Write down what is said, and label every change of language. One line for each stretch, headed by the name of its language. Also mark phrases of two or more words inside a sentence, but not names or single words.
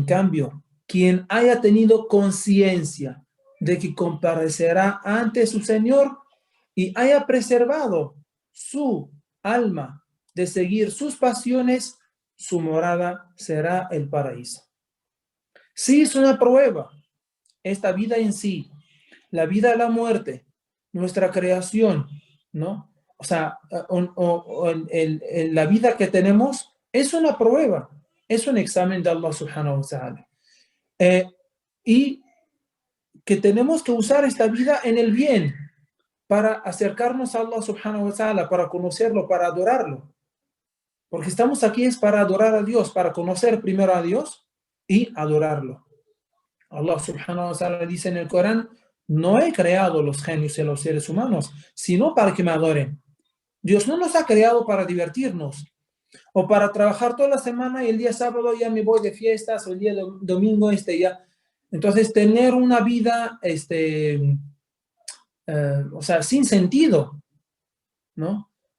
Spanish: En cambio, quien haya tenido conciencia de que comparecerá ante su Señor y haya preservado su alma de seguir sus pasiones, su morada será el paraíso. Sí, es una prueba, esta vida en sí, la vida y la muerte, nuestra creación, ¿no? O sea, la vida que tenemos es una prueba, es un examen de
Arabic: الله سبحانه وتعالى.
Spanish: Y que tenemos que usar esta vida en el bien, para acercarnos a
Arabic: الله سبحانه وتعالى,
Spanish: para conocerlo, para adorarlo. Porque estamos aquí es para adorar a Dios, para conocer primero a Dios y adorarlo.
Arabic: الله سبحانه وتعالى
Spanish: dice en el Corán: no he creado los genios y los seres humanos, sino para que me adoren. Dios no nos ha creado para divertirnos, o para trabajar toda la semana y el día sábado ya me voy de fiestas, o el día domingo ya. Entonces, tener una vida, o sea, sin sentido, ¿no?